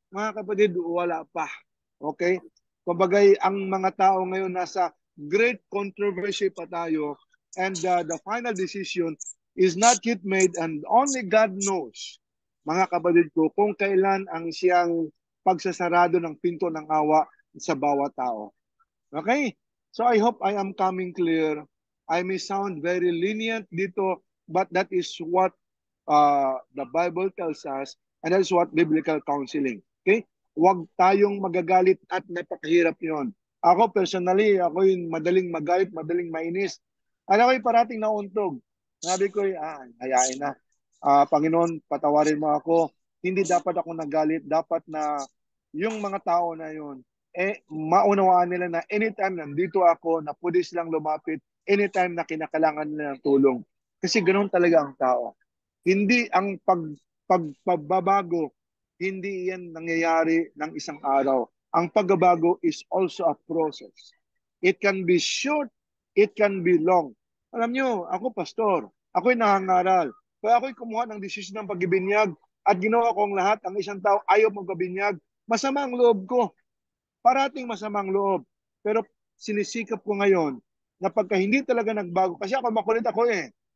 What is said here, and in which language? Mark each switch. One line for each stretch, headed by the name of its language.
Filipino: Mga kapatid, wala pa. Okay? Kumbagay, ang mga tao ngayon nasa great controversy pa tayo,
English: and the final decision is not yet made, and only God knows,
Filipino: mga kapatid ko, kung kailan ang siyang pagsasarado ng pinto ng awa sa bawat tao.
English: Okay? So I hope I am coming clear. I may sound very lenient
Filipino: dito,
English: but that is what the Bible tells us, and that is what biblical counseling. Okay?
Filipino: Huwag tayong magagalit at napakahirap yon. Ako personally, ako yung madaling magalit, madaling mainis. At ako'y parating nauntog. Sabi ko, hayain na. Panginoon, patawarin mo ako. Hindi dapat ako nagalit. Dapat na yung mga tao na yun, maunawaan nila na anytime nandito ako, na pwede silang lumapit, anytime na kinakailangan nila ng tulong. Kasi ganoon talaga ang tao. Hindi ang pagbabago, hindi yan nangyayari ng isang araw. Ang pagbabago
English: is also a process. It can be short, it can be long.
Filipino: Alam nyo, ako pastor, ako'y nangangaral. Kaya ako'y kumuha ng desisyon ng pagbibinyag at ginawa ko ang lahat. Ang isang tao ayaw magpabinyag. Masama ang loob ko. Parating masamang loob. Pero sinisikap ko ngayon na pagka hindi talaga nagbago, kasi ako makulit ako eh.